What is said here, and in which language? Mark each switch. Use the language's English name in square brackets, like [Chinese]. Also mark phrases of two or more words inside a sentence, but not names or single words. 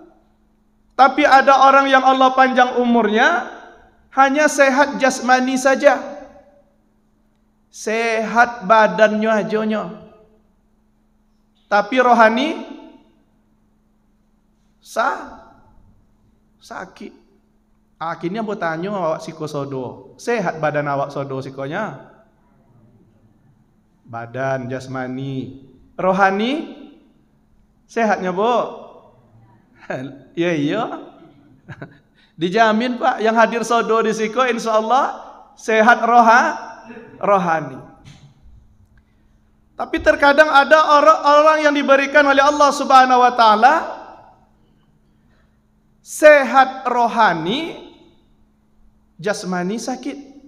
[Indonesian] Tapi ada orang yang Allah panjang umurnya hanya sehat jasmani saja, sehat badannya aja, tapi rohani sakit. [Minangkabau] Akhirnya bertanya awak siko sodo, sehat badan awak sodo sikonya? [Indonesian] Badan jasmani, rohani sehatnya bu? Iya. Dijamin Pak, yang hadir [Minangkabau] sodo di siko [Indonesian] insyaallah sehat rohani. Tapi terkadang ada orang yang diberikan oleh Allah [Arabic] سبحانه وتعالى [Indonesian] sehat rohani, jasmani sakit.